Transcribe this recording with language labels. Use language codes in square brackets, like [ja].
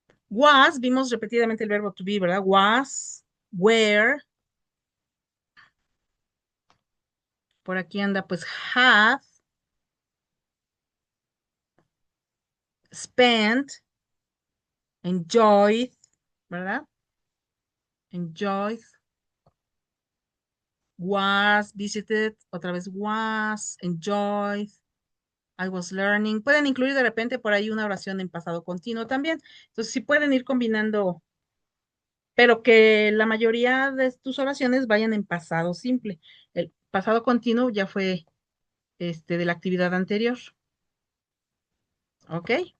[en] Was, [es] vimos repetidamente el verbo to be, ¿verdad? [en] Was, where, [es] por aquí anda, pues [en] have, spent, enjoyed, [es] ¿verdad? [en] Enjoyed, was, visited, [es] otra vez [en] was, enjoyed, I was learning. [es] Pueden incluir de repente por ahí una oración en pasado continuo también. Entonces, sí pueden ir combinando, pero que la mayoría de tus oraciones vayan en pasado simple. El pasado continuo ya fue de la actividad anterior, ¿ok?